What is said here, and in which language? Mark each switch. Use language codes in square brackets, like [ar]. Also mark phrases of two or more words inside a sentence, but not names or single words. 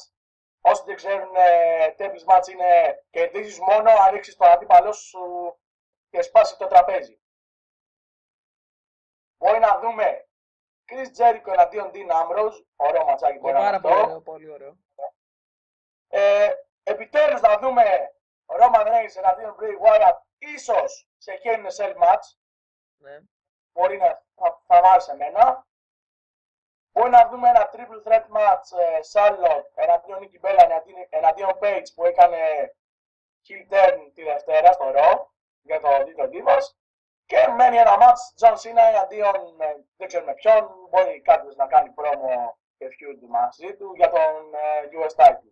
[el] Όσοι δεν ξέρουν, [en] tables match [el] είναι κερδίζεις μόνο αν ρίξεις τον αντίπαλό σου και σπάσει το τραπέζι. Μπορεί να δούμε Chris Jericho εναντίον Dean Ambrose, ωραίο ματσάκι μπορεί να είναι αυτό. Πολύ ωραίο. Επιτέλους να δούμε Roman Reigns εναντίον Bray Wyatt, ίσως σε Hell in a Cell match. Ναι. Μπορεί να θα μ' άρεσε εμένα. Μπορεί να δούμε ένα [en] triple threat match [el] Charlotte εναντίον Nikki Bella εναντίον Page που έκανε [en] heel turn [el] τη Δευτέρα στο Raw για το τίτλο Divas. Και μένει ένα match John Cena εναντίον δεν ξέρουμε ποιον. Μπορεί κάποιος να κάνει promo και feud μαζί του για τον [en] US title.